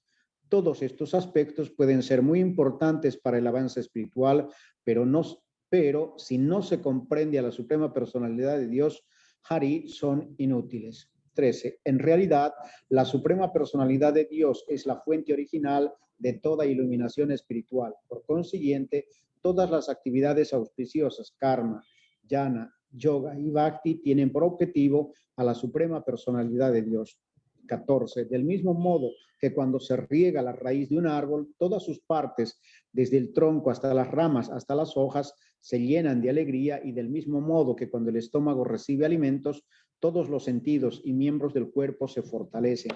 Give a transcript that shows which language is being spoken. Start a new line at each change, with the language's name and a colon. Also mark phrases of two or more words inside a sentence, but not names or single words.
Spanish: Todos estos aspectos pueden ser muy importantes para el avance espiritual, pero si no se comprende a la suprema personalidad de Dios, Hari, son inútiles. 13. En realidad, la suprema personalidad de Dios es la fuente original de toda iluminación espiritual. Por consiguiente, todas las actividades auspiciosas, karma, jnana, yoga y bhakti tienen por objetivo a la suprema personalidad de Dios. 14. Del mismo modo que cuando se riega la raíz de un árbol, todas sus partes, desde el tronco hasta las ramas, hasta las hojas, se llenan de alegría, y del mismo modo que cuando el estómago recibe alimentos, todos los sentidos y miembros del cuerpo se fortalecen.